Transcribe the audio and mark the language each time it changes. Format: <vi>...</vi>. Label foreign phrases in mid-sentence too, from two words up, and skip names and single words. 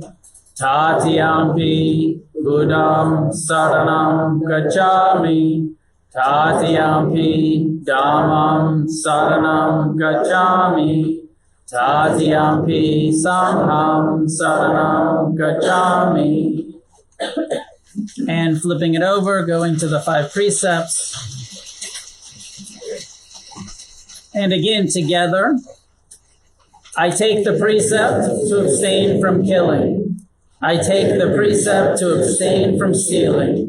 <pi>Tatiyampi Buddham Saranam Gacchami. Tatiyampi Dhammam Saranam Gacchami. Tatiyampi Sangham Saranam Gacchami.</pi> <en>And flipping it over, going to the Five Precepts. And again, together, I take the precept to abstain from killing. I take the precept to abstain from stealing.</en>